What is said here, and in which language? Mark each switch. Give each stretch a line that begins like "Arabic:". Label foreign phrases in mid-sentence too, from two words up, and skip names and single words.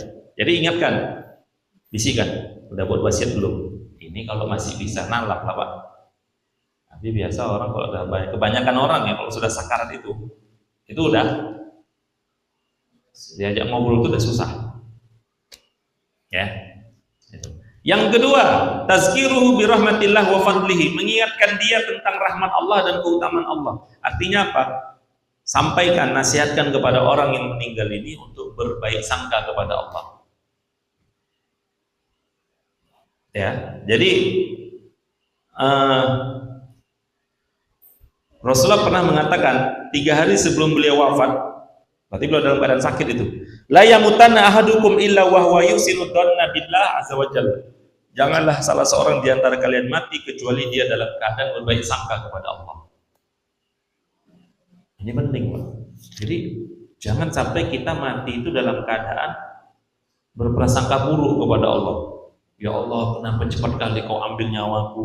Indonesian: Jadi ingatkan, bisikan, udah buat wasiat belum? Ini kalau masih bisa nalap lah, Pak. Tapi biasa orang kalau udah banyak, kebanyakan orang ya kalau sudah sakarat itu udah diajak ngobrol itu udah susah. Ya. Itu. Yang kedua,
Arabic: تذكيره برحمة الله وفضله,
Indonesian: mengingatkan dia tentang rahmat Allah dan keutamaan Allah. Artinya apa? Sampaikan, nasihatkan kepada orang yang meninggal ini untuk berbaik sangka kepada Allah. Ya, jadi uh, Rasulullah pernah mengatakan 3 hari sebelum beliau wafat, berarti beliau dalam keadaan sakit itu,
Arabic: لا يموتن أحدكم إلا وهو يحسن الظن بالله عز وجل.
Indonesian: Janganlah salah seorang di antara kalian mati kecuali dia dalam keadaan berbaik sangka kepada Allah. Ini penting, Pak. Jadi jangan sampai kita mati itu dalam keadaan berprasangka buruk kepada Allah. Ya Allah, kenapa cepat kali kau ambil nyawaku?